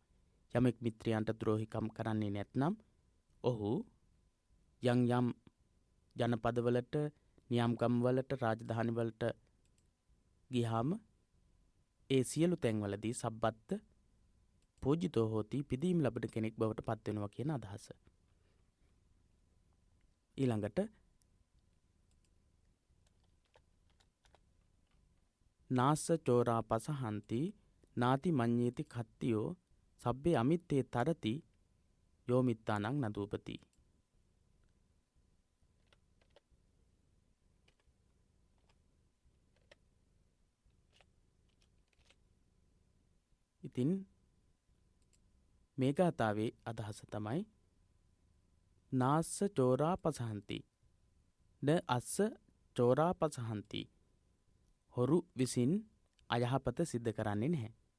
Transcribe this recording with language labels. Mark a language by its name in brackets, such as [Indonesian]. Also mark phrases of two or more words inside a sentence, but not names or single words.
[Sinhala] යමෙක් මිත්‍රයන්ට ද්‍රෝහිකම් කරන්නේ නැත්නම් ඔහු යම් යම් ජනපදවලට, නියම් ගම්වලට, රාජධානිවලට ගියාම ඒ සියලු තැන්වලදී [Pali] සබ්බත්ත පූජිතෝ හෝති [Sinhala] පිදීම් ලබන කෙනෙක් බවට පත් වෙනවා කියන අදහස. [Pali] ඊළඟට නාස්ස චෝරා පසහන්ති නාති මඤ්ඤේති කත්තියෝ සබ්බේ අමිත්තේ තරති යෝමිත්තානං නදූපති. [Sinhala] ඉතින් මේ ගාථාවේ අදහස තමයි [Pali] නාස්ස චෝරා පසහන්ති න අස්ස චෝරා පසහන්ති, [Sinhala] හොරු විසින් අයහපත සිද්ධ කරන්නේ නැහැ.